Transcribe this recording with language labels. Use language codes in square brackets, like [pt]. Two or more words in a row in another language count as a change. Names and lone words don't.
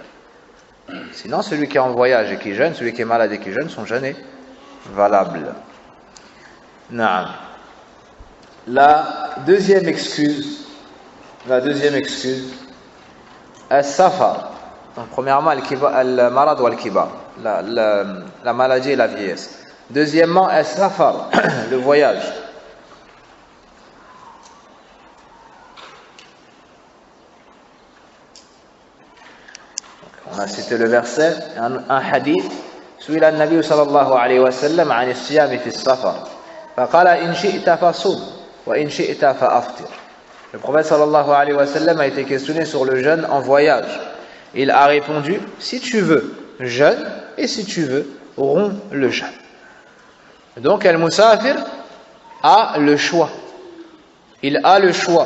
[fr] Sinon, celui qui est en voyage et qui jeûne, celui qui est malade et qui jeûne, son jeûne est valable. Naam. La deuxième excuse, as-safar. Donc, premièrement, [ar] المرض والكبر, [fr] la maladie et la vieillesse. Deuxièmement, as-safar, le voyage. On a cité le verset, un hadith. [ar] سئل النبي صلى الله عليه وسلم عن الصيام في السفر فقال إن شئت فصم وإن شئت فأفطر. [fr] Le prophète [ar] صلى الله عليه وسلم [fr] a été questionné sur le jeûne en voyage. Il a répondu, si tu veux, jeûne, et si tu veux, romps le jeûne. Donc, al-musafir a le choix. Il a le choix.